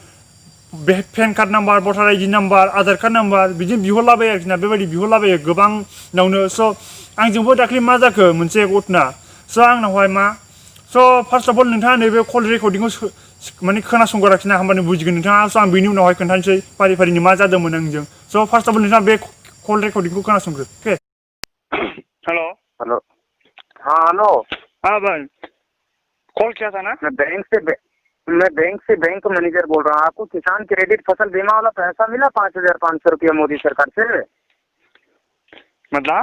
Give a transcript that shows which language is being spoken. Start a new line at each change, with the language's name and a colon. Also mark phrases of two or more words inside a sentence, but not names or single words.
Bodo: पेन कार्ड नाम्बार भटार आइडि नाम्बार आधार कार्ड नाम्बार बिदिनो बिहरलाबायो आरोखि ना बेबायदि बिहरलाबायो गोबांनावनो स' आंजोंबो दाख्लै मा जाखो मोनसे घटना स' आंनावहाय मा स'
English: first of all
Bodo: नोंथाङा नैबे कल रेकर्डिंखौ माने खोनासंगोन आरोखि ना होमबानो बुजिगोन नोंथाङा स' आं बेनि उनावहाय खोन्थानोसै फारि फारिनि मा जादोंमोन आंजों स'
English: first of all
Bodo: नोंथाङा बे कल रेकर्डिंखौ खोनासंग्रो अके हेलो
Hindi: हेलो। हाँ हेलो। हाँ भाई कॉल किया था ना मैं
English: bank manager
Hindi: बोल रहा हूँ। आपको किसान क्रेडिट फसल बीमा वाला पैसा मिला 5,500 रुपया मोदी सरकार से? मतलब